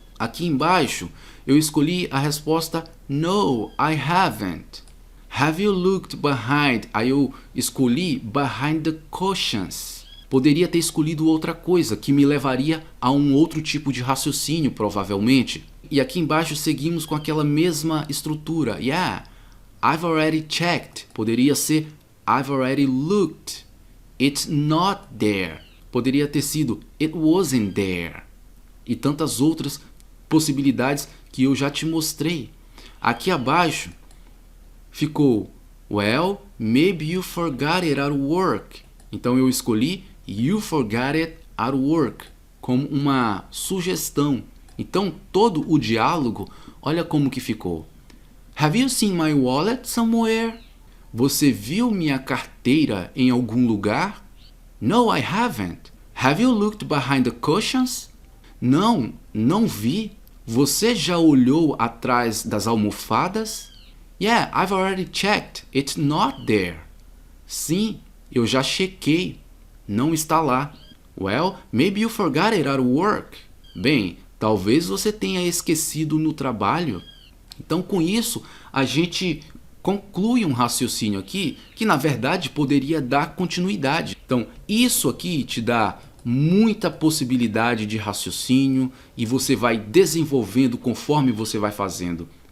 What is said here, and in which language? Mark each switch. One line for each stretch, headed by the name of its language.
Portuguese: Aqui embaixo, eu escolhi a resposta
English: no, I haven't. Have you looked behind?
Portuguese: Aí eu escolhi
English: behind the cushions.
Portuguese: Poderia ter escolhido outra coisa que me levaria a um outro tipo de raciocínio, provavelmente. E aqui embaixo seguimos com aquela mesma estrutura.
English: Yeah, I've already checked.
Portuguese: Poderia ser
English: I've already looked. It's not there.
Portuguese: Poderia ter sido
English: it wasn't there.
Portuguese: E tantas outras possibilidades que eu já te mostrei. Aqui abaixo ficou
English: well, maybe you forgot it at work.
Portuguese: Então eu escolhi
English: you forgot it at work
Portuguese: como uma sugestão. Então todo o diálogo, olha como que ficou.
English: Have you seen my wallet somewhere?
Portuguese: Você viu minha carteira em algum lugar?
English: No, I haven't. Have you looked behind the cushions?
Portuguese: Não, não vi. Você já olhou atrás das almofadas?
English: Yeah, I've already checked. It's not there.
Portuguese: Sim, eu já chequei. Não está lá.
English: Well, maybe you forgot it at work.
Portuguese: Bem, talvez você tenha esquecido no trabalho. Então, com isso, a gente conclui um raciocínio aqui que, na verdade, poderia dar continuidade. Então, isso aqui te dá muita possibilidade de raciocínio e você vai desenvolvendo conforme você vai fazendo.